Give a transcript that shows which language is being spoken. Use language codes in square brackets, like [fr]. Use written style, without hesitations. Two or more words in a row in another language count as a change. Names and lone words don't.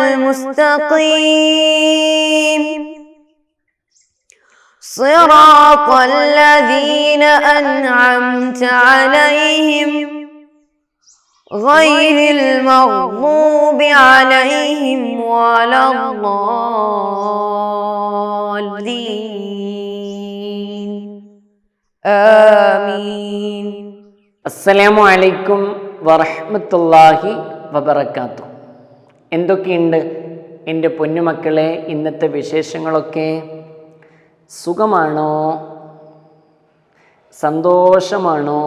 [ar] المستقيم صراط الذين أنعمت عليهم غير المغضوب عليهم ولا الضالين آمين. السلام عليكم ورحمة الله وبركاته. [ml] എന്തൊക്കെയുണ്ട് എൻ്റെ പൊന്നുമക്കളെ ഇന്നത്തെ വിശേഷങ്ങളൊക്കെ? സുഖമാണോ? സന്തോഷമാണോ?